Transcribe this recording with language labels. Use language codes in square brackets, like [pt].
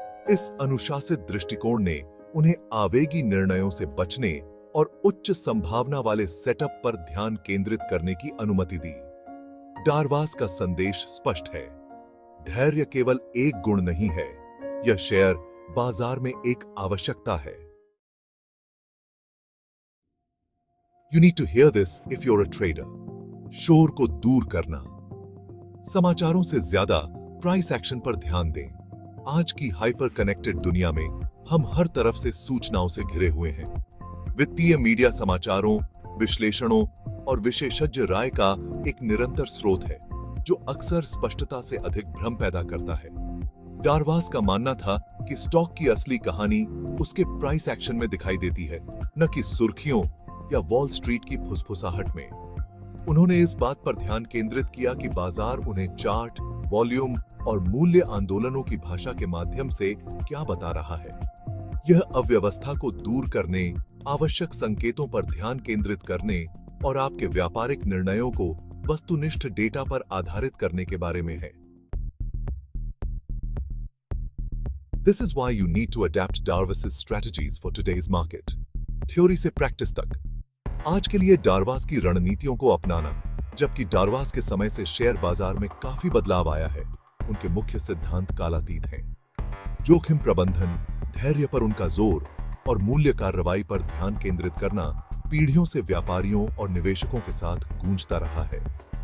[hi] इस अनुशासित दृष्टिकोण ने उन्हें आवेगी निर्णयों से बचने और उच्च संभावना वाले सेटअप पर ध्यान केंद्रित करने की अनुमति दी। डारवास का संदेश स्पष्ट है। धैर्य केवल एक गुण नहीं है, यह शेयर बाजार में एक आवश्यकता है। [en] You need to hear this if you're a trader. [hi] शोर को दूर करना। समाचारों से ज्यादा प्राइस एक्शन पर ध्यान दें। आज की हाइपर कनेक्टेड दुनिया में हम हर तरफ से सूचनाओं से घिरे हुए हैं। वित्तीय मीडिया समाचारों, विश्लेषणों और विशेषज्ञ राय का एक निरंतर स्रोत है जो अक्सर स्पष्टता से अधिक भ्रम पैदा करता है। डारवास का मानना था कि स्टॉक की असली कहानी उसके प्राइस एक्शन में दिखाई देती है, न कि सुर्खियों या वॉल स्ट्रीट की फुसफुसाहट में। उन्होंने इस बात पर ध्यान केंद्रित किया कि बाजार उन्हें चार्ट, वॉल्यूम और मूल्य आंदोलनों की भाषा के माध्यम से क्या बता रहा है। यह अव्यवस्था को दूर करने, आवश्यक संकेतों पर ध्यान केंद्रित करने और आपके व्यापारिक निर्णयों को वस्तुनिष्ठ डेटा पर आधारित करने के बारे में है। [en] This is why you need to adapt Darvas's strategies for today's market. [hi] Theory से प्रैक्टिस तक। आज के लिए डारवास की रणनीतियों को अपनाना, जबकि डारवास के समय से शेयर बाजार में काफी बदलाव आया है, उनके मुख्य सिद्धांत कालातीत हैं। जोखिम प्रबंधन, धैर्य पर उनका जोर और मूल्य कार्रवाई पर ध्यान केंद्रित करना पीढ़ियों से व्यापारियों और निवेशकों के साथ गूंजता रहा है।